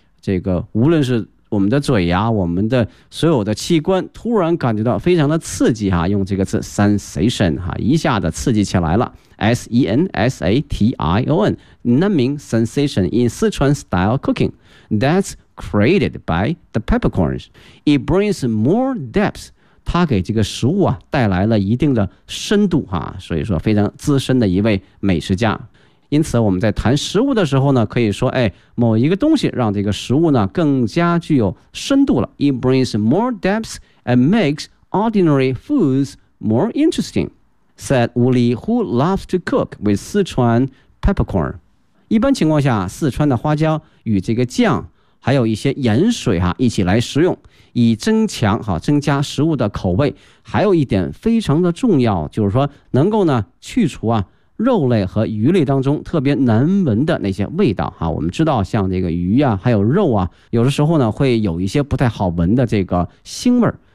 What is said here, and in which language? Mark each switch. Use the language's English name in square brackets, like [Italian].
[Chinese] 这个无论是我们的嘴呀、啊，我们的所有的器官突然感觉到非常的刺激哈、啊，用这个词 sensation 哈、啊，一下子刺激起来了 ，sensation， [English] numbing sensation in Sichuan style cooking that's created by the peppercorns， it brings more depth， [Chinese] 它给这个食物啊带来了一定的深度哈、啊，所以说非常资深的一位美食家。因此我们在谈食物的时候呢，可以说哎，某一个东西让这个食物呢更加具有深度了。 [English] It brings more depth and makes ordinary foods more interesting, said Wu Li, who loves to cook with Sichuan peppercorn. [Chinese] 一般情况下，四川的花椒与这个酱还有一些盐水哈、啊、一起来食用，以增强哈、啊、增加食物的口味。还有一点非常的重要，就是说能够呢去除啊肉类和鱼类当中特别难闻的那些味道哈、啊，我们知道像这个鱼啊，还有肉啊，有的时候呢会有一些不太好闻的这个腥味儿。